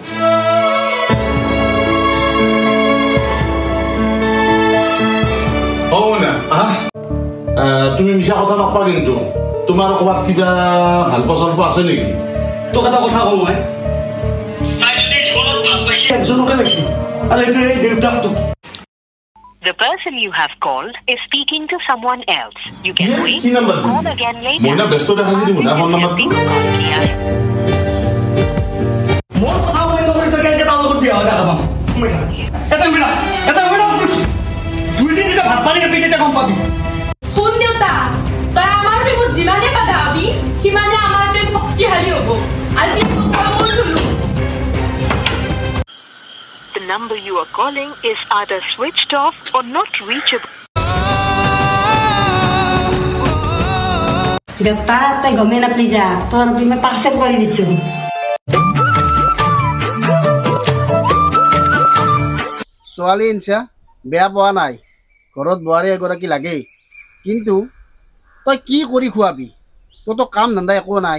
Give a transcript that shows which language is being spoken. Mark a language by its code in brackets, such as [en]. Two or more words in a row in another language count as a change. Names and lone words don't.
[as] তুমি মিছা কথা নকবা কিন্তু তোমাৰ ক'ৰবাত কিবা ভাল পচন্দ আছে নেকি তোক এটা কথা কওঁ মই তাই যদি জীৱনত ভাল পাইছে একজনকে পাইছে আৰু এইটো এই দেউতাকটোক [en] The person you have called is speaking to someone else. You can wait [as] কি নাম্বাৰ [en] or call again later. [as] মই না ব্যস্ত দেখাইছি দিম না ফোন নাম্বাৰটো মোৰ কথা কলে নকৰি তই কেনেকৈ তাৰ লগত বিয়া হৈ দেখা পাম এটা মিনিট দুই দিন যেতিয়া ভাত পানী খাবি তেতিয়া গম পাবি শুন দেউতা তই আমাৰ প্ৰেমত যিমানে বাধা হবি সিমানে আমাৰ প্ৰেম শক্তিশালী হ'ব আজি [en] The number you are calling is either switched off or not reachable. [as] দেউতা তই গমে নাপালি যা [bn] তোর প্রেমে পাকসেট করে দিচ্ছ [as] ছোৱালী ইনচা বেয়া পোৱা নাই ঘৰত বোৱাৰী এগৰাকী লাগেই কিন্তু তই কি কৰি খুৱাবি তোৰতো কাম ধান্দা একো নাই